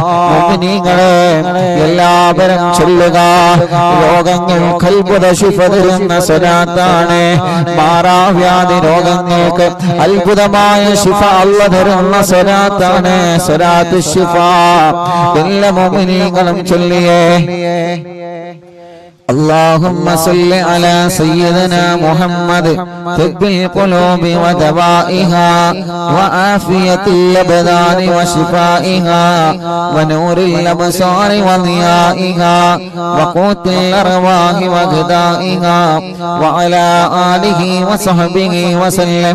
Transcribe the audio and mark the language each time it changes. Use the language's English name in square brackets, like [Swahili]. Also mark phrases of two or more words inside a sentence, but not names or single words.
[Malayalam] മുഅ്മിനീങ്ങളെ എല്ലാവരും ചൊല്ലുക, രോഗങ്ങൾക്ക് അത്ഭുത ശിഫ തരുന്ന സ്വലാത്താണ്. മാറാവ്യാധി രോഗങ്ങൾക്ക് അത്ഭുതമായ ശിഫ അല്ലാഹ് തരുന്ന സ്വലാത്താണ് സ്വലാത്തു ശിഫ. എല്ലാ മുഅ്മിനീങ്ങളും ചൊല്ലിയേ. [Arabic] اللهم صل على سيدنا محمد طب القلوب ودوائها وعافية الأبدان وشفائها ونور الأبصار وضيائها وقوت الأرواح وغذائها وعلى آله وصحبه وسلم.